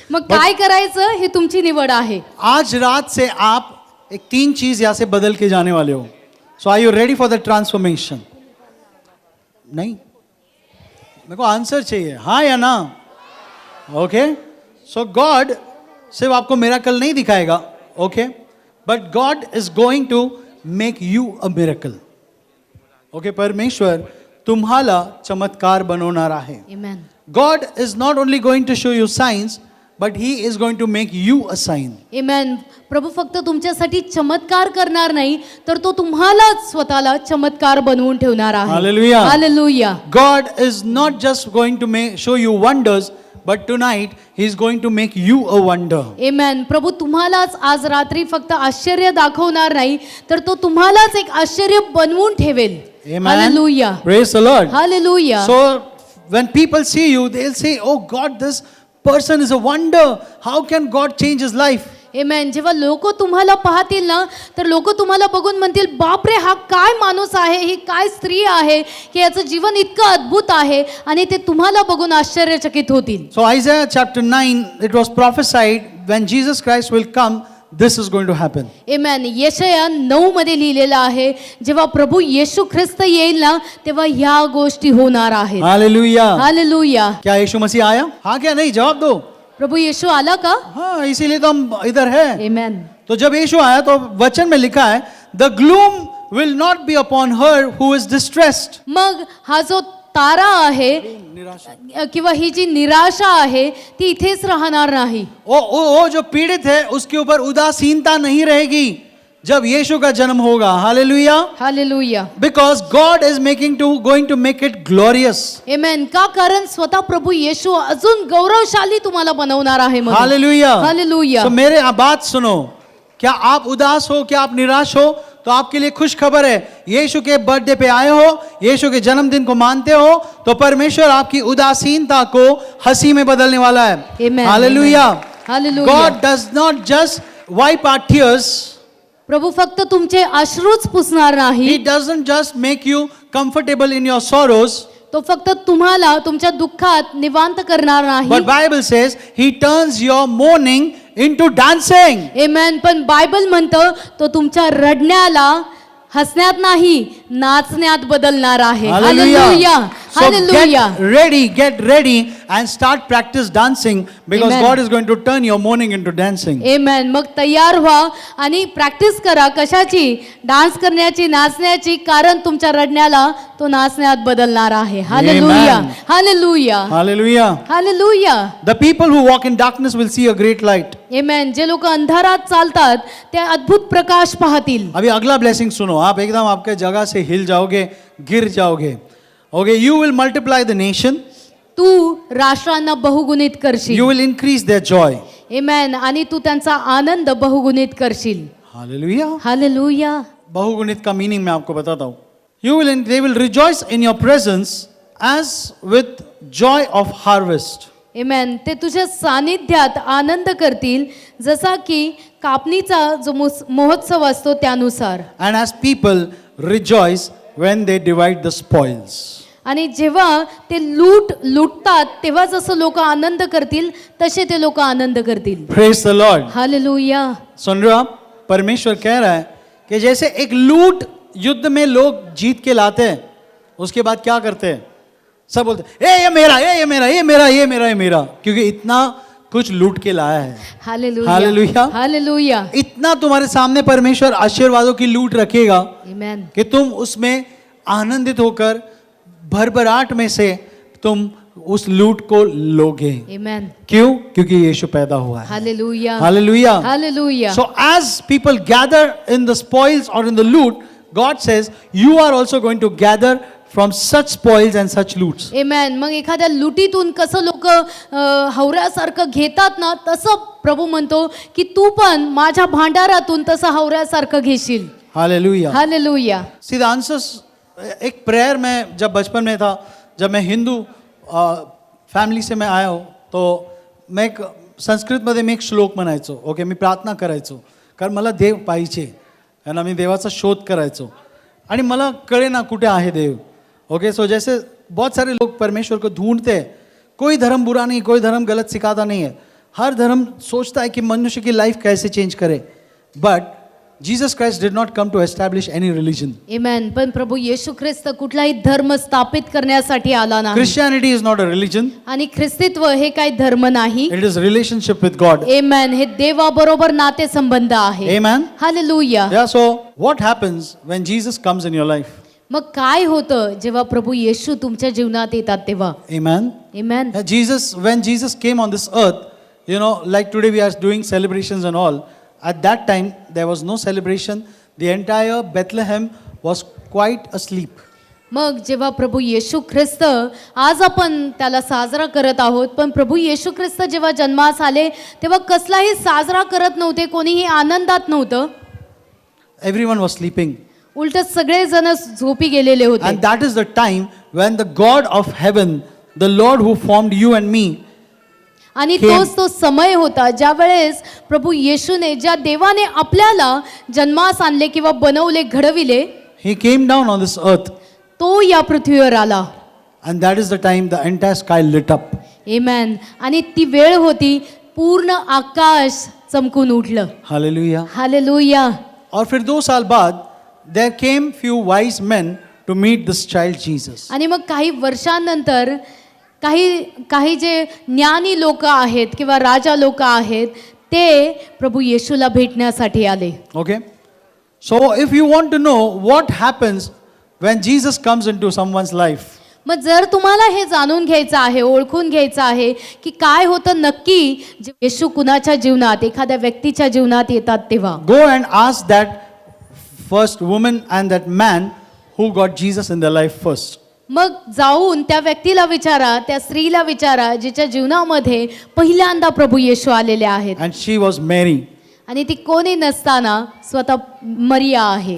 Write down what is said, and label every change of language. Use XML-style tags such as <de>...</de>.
<mr>मग काय करायचं हे तुमची निवड आहे.</mr> <hi>आज रात से आप एक 3 चीज यहाँ से बदल के जाने वाले हो.</hi> <en>So are you ready for the transformation?</en> <hi>नहीं, मेरे को आंसर चाहिए हाँ या ना.</hi> <en>okay so God</en> <hi>सिर्फ आपको मिरेकल नहीं दिखाएगा,</hi> <en>Okay, but God is going to make you a miracle.</en> <mr>Okay परमेश्वर तुम्हाला चमत्कार बनवणार आहे. Amen.</mr> <en>God is not only going to show you signs, but He is going to make you a sign. Amen.</en> <mr>प्रभू फक्त तुमच्यासाठी चमत्कार करणार नाही, तर तो तुम्हालाच स्वतःला चमत्कार बनवून ठेवणार आहे. Hallelujah. Hallelujah.</mr> <en>God is not just going to show you wonders, but tonight He is going to make you a wonder. Amen.</en> <mr>प्रभू तुम्हालाच आज रात्री फक्त आश्चर्य दाखवणार नाही, तर तो तुम्हालाच एक आश्चर्य बनवून ठेवेल. Amen. Hallelujah.</mr> <en>Praise the Lord. Hallelujah. So when people see you, they'll say, "Oh God, this person is a wonder. How can God change his life?" Amen.</en> <mr>जेव्हा लोक तुम्हाला पाहतील ना, तर लोक तुम्हाला बघून म्हणतील बापरे हा काय माणूस आहे, ही काय स्त्री आहे की याचं जीवन इतकं अद्भुत आहे, आणि ते तुम्हाला बघून आश्चर्यचकित होतील.</mr> <en>So Isaiah chapter 9, it was prophesied when Jesus Christ will come, this is going to happen. Amen.</en> <mr>यशया 9 मध्ये लिहिलेलं आहे, जेव्हा प्रभू येशू ख्रिस्त येईल ना, तेव्हा ह्या गोष्टी होणार आहेत. Hallelujah. हालेलुया.</mr> <hi>क्या यीशु मसीह आया? हाँ क्या नहीं? जवाब दो.</hi> <mr>प्रभू येशू आला का?</mr> <hi>हाँ, इसीलिए तो हम इधर हैं. Amen. तो जब यीशु आया तो वचन में लिखा है,</hi> <en>the gloom will not be upon her who is distressed.</en> <mr>मग हा जो तारा आहे किंवा ही जी निराशा आहे ती इथेच राहणार नाही.</mr> <hi>वो जो पीड़ित है उसके ऊपर उदासीनता नहीं रहेगी. जब यीशु का जन्म होगा, hallelujah, hallelujah.</hi> <en>Because God is going to make it glorious. Amen.</en> <mr>का कारण स्वतः प्रभु येशू अजून गौरवशाली तुम्हाला बनवणार आहे म्हणून. हालेलुया. हालेलुया.</mr> <hi>तो मेरे बात सुनो, क्या आप उदास हो, क्या आप निराश हो, तो आपके लिए खुश खबर है. यीशु के बर्थडे पे आए हो, यीशु के जन्मदिन को मानते हो, तो परमेश्वर आपकी उदासीनता को हंसी में बदलने वाला है. Amen. Hallelujah. Hallelujah.</hi> <en>God does not just wipe our tears.</en> <mr>प्रभू फक्त तुमचे अश्रूच पुसणार</mr> <en>He</en> <mr>नाही.</mr> <en>doesn't just make you comfortable in your sorrows.</en> <mr>तो फक्त तुम्हाला तुमच्या दुःखात निवांत करणार नाही.</mr> <en>But Bible says He turns your mourning into dancing. Amen.</en> <mr>पण बायबल म्हणतं तो तुमच्या रडण्याला हसण्यात नाही नाचण्यात बदलणार आहे. Hallelujah.</mr> <en>So hallelujah. get ready and start practice dancing because Amen. God is going to turn your mourning into dancing. Amen.</en> <mr>मग तयार व्हा आणि प्रॅक्टिस करा. कशाची? डान्स करण्याची, नाचण्याची. कारण तुमच्या रडण्याला तो नाचण्यात बदलणार आहे. Hallelujah. Amen. Hallelujah. Hallelujah. Hallelujah.</mr> <en>The people who walk in darkness will see a great light. Amen.</en> <mr>जे लोक अंधारात चालतात ते अद्भुत प्रकाश पाहतील.</mr> <hi>अभी अगला ब्लेसिंग सुनो. आप एकदम आपके जगह से हिल जाओगे, गिर जाओगे.</hi> <en>Okay, you will multiply the nation.</en> <mr>तू राष्ट्रांना बहुगुणित करशील.</mr> <en>You will increase their joy. Amen.</en> <mr>आणि तू त्यांचा आनंद बहुगुणित करशील. Hallelujah. हालेलुया.</mr> <hi>बहुगुणित का मीनिंग मैं आपको बताता हूँ.</hi> <en>They will rejoice in your presence as with joy of harvest. Amen.</en> <mr>ते तुझ्या सानिध्यात आनंद करतील जसा की कापणीचा जो महोत्सव असतो त्यानुसार.</mr> <en>And as people rejoice when they divide the spoils.</en> <mr>आणि जेव्हा ते लुटतात तेव्हा जसं लोक आनंद करतील तसे ते लोक आनंद करतील.</mr> <en>Praise the Lord. हालेलुया.</en> <hi>सुन रहे हो आप? परमेश्वर कह रहा है कि जैसे एक लूट युद्ध में लोग जीत के लाते हैं, उसके बाद क्या करते हैं? सब बोलते हैं, ये मेरा, ये मेरा, ये मेरा, ये मेरा, ये मेरा, क्योंकि इतना कुछ लूट के लाया है. हालेलुया. हालेलुया. हालेलुया. इतना तुम्हारे सामने परमेश्वर आशीर्वादों की लूट रखेगा आमेन. कि तुम उसमें आनंदित होकर भरभराट में से तुम उस लूट को लोगे. आमेन. क्यों? क्योंकि यीशु पैदा हुआ है. Hallelujah. Hallelujah. Hallelujah.</hi> <en>So as people gather in the spoils or in the loot, God says you are also going to gather from such spoils and such loots. Amen.</en> <mr>मग एखाद्या लुटीतून कसं लोक हवऱ्यासारखं घेतात ना, तसं प्रभू म्हणतो की तू पण माझ्या भांडारातून तसं हवऱ्यासारखं घेशील. Hallelujah. Hallelujah.</mr> <en>See the answers.</en> <hi>एक प्रेयर में जब बचपन में था, जब मैं हिंदू फॅमिली से मैं आया हो, तो मैं एक संस्कृतमध्ये</hi> <mr>मी एक श्लोक म्हणायचो. ओके, मी प्रार्थना करायचो कारण मला देव पाहिजे आणि मी देवाचा शोध करायचो आणि मला कळे ना कुठे आहे देव.</mr> <hi>ओके, सो जैसे बहुत सारे लोग परमेश्वर को ढूंढते हैं. कोई धर्म बुरा नहीं, कोई धर्म गलत सिखाता नहीं है. हर धर्म सोचता है कि मनुष्य की लाइफ कैसे चेंज करे.</hi> <en>But Jesus Christ did not come to establish any religion. Amen.</en> <mr>पण प्रभू येशू ख्रिस्त कुठलाही धर्म स्थापित करण्यासाठी आला नाही.</mr> <en>Christianity is not a religion.</en> <mr>आणि ख्रिस्तीत्व हे काही धर्म नाही.</mr> <en>It is relationship with God. आमेन.</en> <mr>हे देवाबरोबर नाते संबंध आहे. Amen. Hallelujah.</mr> <en>Yeah, so what happens when Jesus comes in your life?</en> <mr>मग काय होतं जेव्हा प्रभू येशू तुमच्या जीवनात येतात तेव्हा? Amen. Amen.</mr> <en>When Jesus came on this earth, like today we are doing celebrations and all. At that time, there was no celebration. The entire Bethlehem was quite asleep.</en> <mr>मग जेव्हा प्रभू येशू ख्रिस्त आज आपण त्याला साजरा करत आहोत, पण प्रभू येशू ख्रिस्त जेव्हा जन्मास आले तेव्हा कसलाही साजरा करत नव्हते, कोणीही आनंदात नव्हतं.</mr> <en>Everyone was sleeping.</en> <mr>उलट सगळे जण झोपी गेलेले होते.</mr> <en>And that is the time when the God of heaven, the Lord who formed you and me,</en> <mr>आणि तोच तो समय होता ज्या वेळेस प्रभू येशूने, ज्या देवाने आपल्याला जन्मास आणले किंवा बनवले, घडविले,</mr> <en>He came down on this earth.</en> <mr>तो या पृथ्वीवर आला.</mr> <en>And that is the time the entire sky lit up. आमेन.</en> <mr>आणि ती वेळ होती पूर्ण आकाश चमकून उठलं. Hallelujah. हालेलुया.</mr> <hi>और फिर 2 साल बाद</hi> <en>there came few wise men to meet this child Jesus.</en> <mr>आणि मग काही वर्षांनंतर काही जे ज्ञानी लोक आहेत किंवा राजा लोक आहेत ते प्रभू येशूला भेटण्यासाठी आले.</mr> <en>Okay? So if you want to know what happens when Jesus comes into someone's life,</en> <mr>मग जर तुम्हाला हे जाणून घ्यायचं आहे, ओळखून घ्यायचं आहे की काय होतं नक्की येशू कुणाच्या जीवनात, एखाद्या व्यक्तीच्या जीवनात येतात तेव्हा,</mr> <en>go and ask that first woman and that man who got Jesus in their life first.</en> <mr>मग जाऊन त्या व्यक्तीला विचारा, त्या स्त्रीला विचारा जिच्या जीवनामध्ये पहिल्यांदा प्रभू येशू आलेले आहेत.</mr> <en>And she was Mary.</en> <mr>आणि ती कोणी नसताना स्वतः मरिया आहे.</mr>